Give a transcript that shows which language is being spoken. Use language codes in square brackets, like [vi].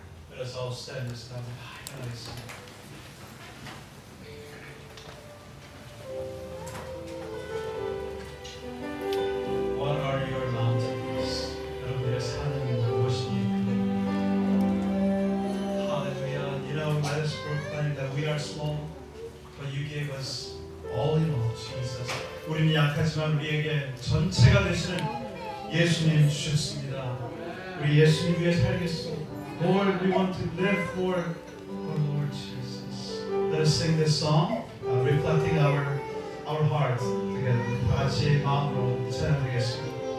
[en] Let us all stand this time. What are your mountains? [ko] 여러분의 산은 무엇입니까? [en] Hallelujah. You know, let us proclaim that we are small, but you gave us all in all, Jesus. [ko] 우리는 약하지만 우리에게 전체가 되시는 예수님 주셨습니다. 우리 예수님 위해 살겠습니다. [en] Lord, we want to live for our Lord Jesus. Let us sing this song, reflecting our heart together. [ko] 다 같이 마음으로 찬양하겠습니다.